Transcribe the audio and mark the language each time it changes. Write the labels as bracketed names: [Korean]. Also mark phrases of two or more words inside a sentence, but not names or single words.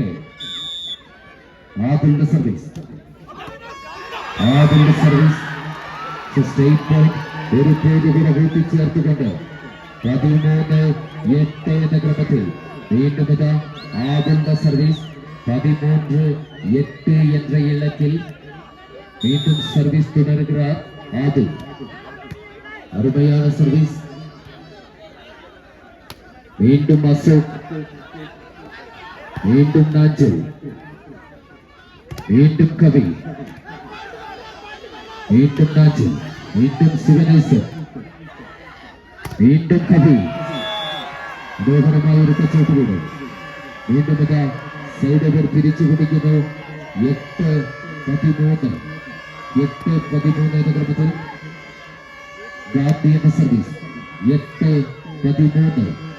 [Malayalam] ആദിലിന്റെ സർവീസ് സ്റ്റേറ്റ് പോയിന്റ് ഒരു പോയിന്റുകൂടെ കൂട്ടിച്ചേർത്തുകൊണ്ട് 13-8 എന്ന ക്രമത്തിൽ വീണ്ടും ആദിലിന്റെ സർവീസ് 13-8 [Tamil] என்ற இலக்கில் மீண்டும் சர்வீஸ் தொடர்கிறார் ஆதில். அருமையான சர்வீஸ். மீண்டும் அசோக், மீண்டும் நாஞ்சல், மீண்டும் கவி, மீண்டும் நாஞ்சல், மீண்டும் சிவனேசன், மீண்டும் கவி. [Malayalam] മനോഹരമായ ഒരു കച്ചവടത്തിലൂടെ വീണ്ടും സൈഡവർ തിരിച്ചു പിടിക്കുന്നു 8-13 എന്ന ക്രമത്തിൽ ഗാന്ധി എന്ന സർവീസ് 8-13.